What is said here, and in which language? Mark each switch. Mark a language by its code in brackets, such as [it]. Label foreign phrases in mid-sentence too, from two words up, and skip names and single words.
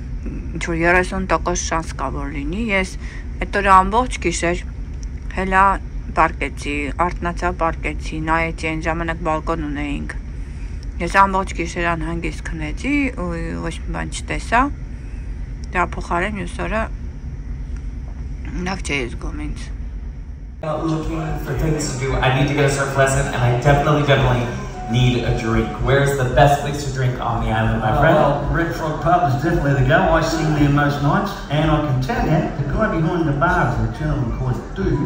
[hy] ինչ-որ 30% շանս կա որ լինի, ես այդ օրը ամբողջ գիշեր հելա պարկեցի, արթնացա պարկեցի, նայեցի, այն ժամանակ բալկոն ունեինք։ Ես ամբողջ գիշերան հանգիստ քնեցի ու ոչ մի բան չտեսա։ Դրա փոխարեն մյուս օրը լավ չէի զգում ինձ։ [en] Looking for things to do. I need to get a surf lesson, and I definitely need a drink. Where's the best place to drink on the island, my friend? Well, Red Frog Pub is definitely the go. I sing there most nights, and I can tell you, the guy behind the bar is a gentleman called Dude.